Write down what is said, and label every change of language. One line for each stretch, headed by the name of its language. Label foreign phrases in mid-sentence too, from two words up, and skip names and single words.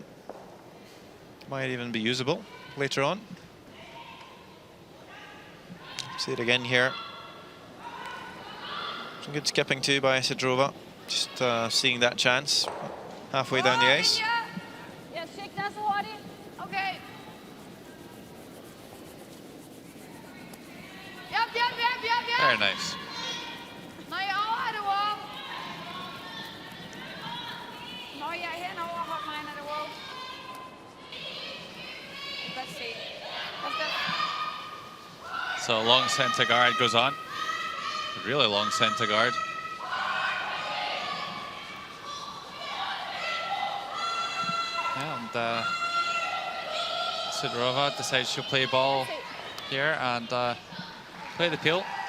English: Might even be usable later on. See it again here. Some good skipping too by Sidrova. Just seeing that chance halfway down the ice. Yes, shake that
Danish: så hurtigt.
English: Okay. Yep. Very nice.
Danish: Når jeg er over, er det wow. Når jeg er henover, hold mig ind, er det wow.
English: Let's see. So long centre guard goes on. Really long centre guard. And Sidorova decides she'll play ball here and play the peel.